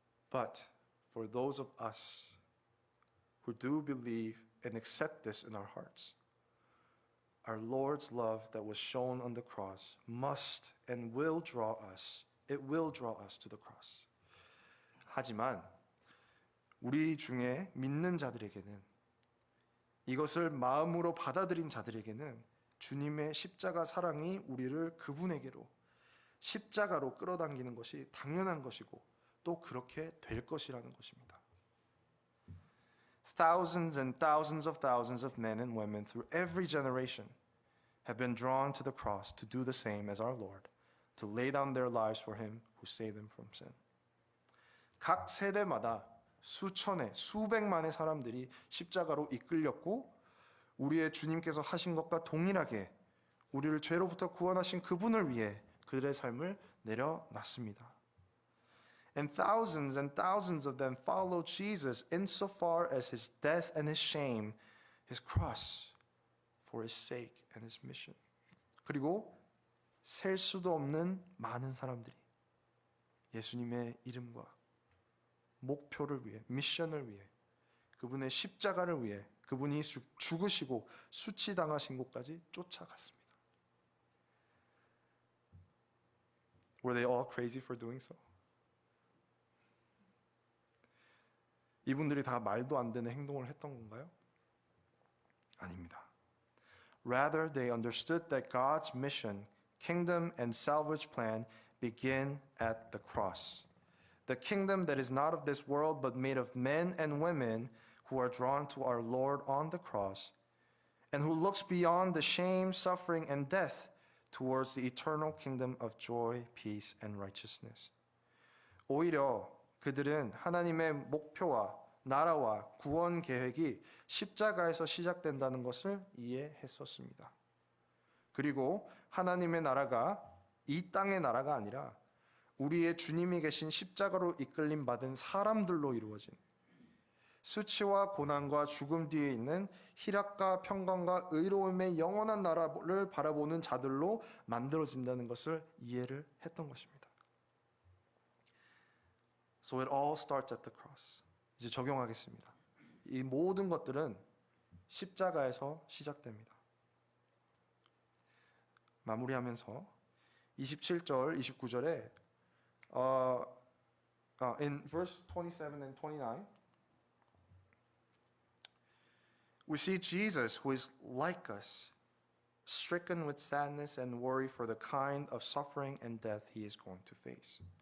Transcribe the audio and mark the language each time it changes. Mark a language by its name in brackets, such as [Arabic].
[English] But for those of us who do believe and accept this in our hearts, our Lord's love that was shown on the cross must and will draw us. It will draw us to the cross. [Korean] 하지만 우리 중에 믿는 자들에게는 이것을 마음으로 받아들인 자들에게는 주님의 십자가 사랑이 우리를 그분에게로 십자가로 끌어당기는 것이 당연한 것이고 또 그렇게 될 것이라는 것입니다. [English] Thousands and thousands of men and women through every generation have been drawn to the cross to do the same as our Lord, to lay down their lives for Him who saved them from sin. [Korean] 각 세대마다 수천의, 수백만의 사람들이 십자가로 이끌렸고 우리의 주님께서 하신 것과 동일하게 우리를 죄로부터 구원하신 그분을 위해 그들의 삶을 내려놨습니다. [English] And thousands of them followed Jesus insofar as His death and His shame, His cross, for His sake and His mission. [Korean] 그리고 셀 수도 없는 많은 사람들이 예수님의 이름과 목표를 위해, 미션을 위해, 그분의 십자가를 위해 그분이 죽으시고 수치당하신 곳까지 쫓아갔습니다. [English] Were they all crazy for doing so? [Korean] 이분들이 다 말도 안 되는 행동을 했던 건가요? 아닙니다. [English] Rather, they understood that God's mission, kingdom, and salvage plan begin at the cross. The kingdom that is not of this world, but made of men and women who are drawn to our Lord on the cross, and who looks beyond the shame, suffering, and death towards the eternal kingdom of joy, peace, and righteousness. [Korean] 오히려 그들은 하나님의 목표와 나라와 구원 계획이 십자가에서 시작된다는 것을 이해했었습니다. 그리고 하나님의 나라가 이 땅의 나라가 아니라 우리의 주님이 계신 십자가로 이끌림 받은 사람들로 이루어진 수치와 고난과 죽음 뒤에 있는 희락과 평강과 의로움의 영원한 나라를 바라보는 자들로 만들어진다는 것을 이해를 했던 것입니다. [English] So it all starts at the cross. [Korean] 이제 적용하겠습니다. 이 모든 것들은 십자가에서 시작됩니다. 마무리하면서 27절, 29절에 [English] in verse 27 and 29 we see Jesus who is like us, stricken with sadness and worry for the kind of suffering and death he is going to face.